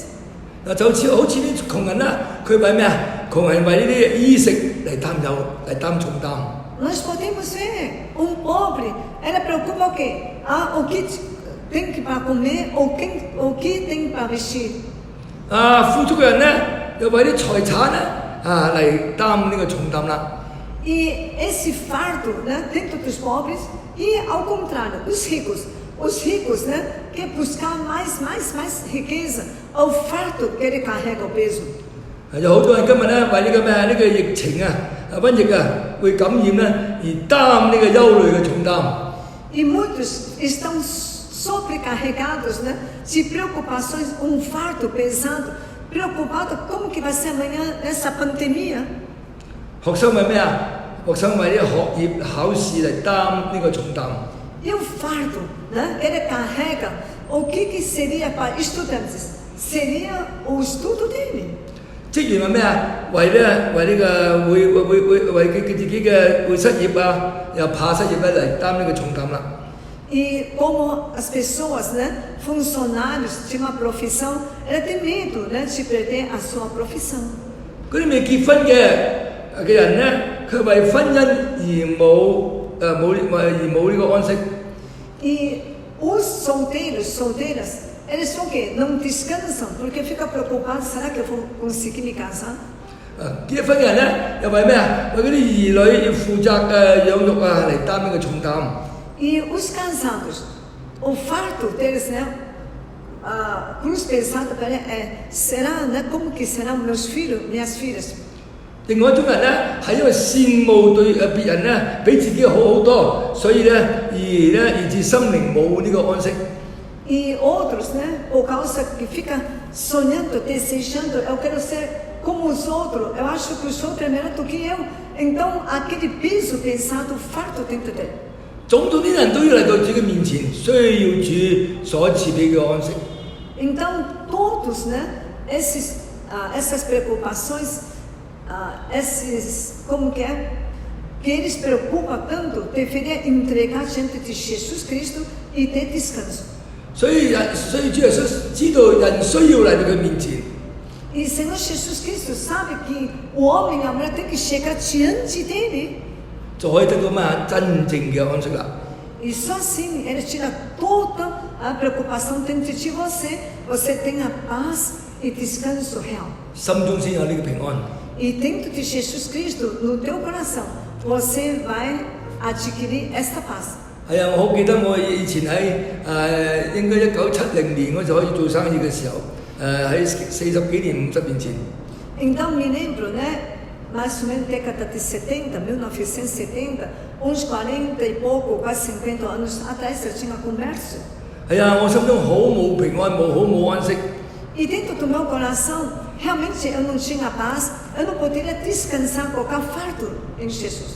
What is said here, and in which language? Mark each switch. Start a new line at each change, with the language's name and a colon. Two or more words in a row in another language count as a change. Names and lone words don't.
Cantonese: 嗱就好似啲窮人啦，佢為咩啊？窮人為呢啲衣食嚟擔重擔。
Portuguese: Nós podemos ver pobre, ele preocupa o quê? O que tem que para comer ou o que tem para vestir.
Cantonese: 富足嘅人咧，又為啲財產咧嚟擔呢個重擔啦。
Portuguese: E esse fardo, né, dentro dos pobres, e ao contrário, os ricos, né, quer buscar mais riqueza, o fardo que ele carrega o peso.
Cantonese: 有好多人今日咧為呢個疫情瘟疫會感染咧而擔呢個憂慮嘅重擔。
Portuguese: E muitos estão sobrecarregados, né, de preocupações, fardo pesado, preocupado como que vai ser amanhã nessa pandemia.
Cantonese: 學生為咩啊？學生為啲學業考試嚟擔呢個重擔。
Portuguese: E o fardo, né, ele carrega, o que seria para estudantes? Seria o estudo dele.
Cantonese: 職員係咩啊？為佢自己嘅會失業又怕失業嚟擔呢個重擔啦。
Portuguese: E como as pessoas, né, funcionários de uma profissão, ele tem medo, né, de perder a sua profissão.
Cantonese: 嗰啲未結婚嘅人咧，佢為婚姻而冇呢個安息。
Portuguese: E os solteiras, eles são o quê? Não descansam porque ficam preocupados, será que eu vou conseguir me casar?
Cantonese: 結婚嘅人咧，又為咩啊？為嗰啲兒女要負責養育嚟擔呢個重擔。
Portuguese: E os casados, o fardo deles, né, a cruz pesada para ele será, né, como que serão meus filhos, minhas filhas?
Cantonese: 另外一種人咧，係因為羨慕對別人咧比自己好好多，所以而致心靈冇呢個安息。
Portuguese: E outros, né, por causa que fica sonhando, desejando, eu quero ser como os outros, eu acho que os outros é melhor do que eu. Então, aquele peso pesado, fardo dentro dele.
Cantonese: 種種啲人都要嚟到主嘅面前，需要主所賜俾嘅安息。
Portuguese: Então, todos, né, essas preocupações, como que eles preocupam tanto, deveria entregar diante de Jesus Cristo e ter descanso.
Cantonese: 所以主耶穌知道人需要嚟到佢面前，
Portuguese: E o Senhor Jesus Cristo sabe que o homem e a mulher tem que chegar diante dele.
Cantonese: 就可以得到咩真正嘅安息啦。
Portuguese: E só assim ele tira toda a preocupação dentro de você. Você tem a paz e descanso real.
Cantonese: 心中先有呢個平安。
Portuguese: E dentro de Jesus Cristo, no teu coração, você vai adquirir esta paz.
Cantonese: 係啊，我好記得我以前喺應該1970年我就開始做生意嘅時候，喺40幾年50年前。
Portuguese: Então me lembro, né? Mais ou menos década de 70, 1970, uns 40 e pouco, quase 50 anos atrás, eu tinha comércio.
Cantonese: 係啊，我心中好冇平安，冇安息。
Portuguese: E dentro do meu coração, realmente eu não tinha paz, eu não poderia descansar qualquer fardo em Jesus.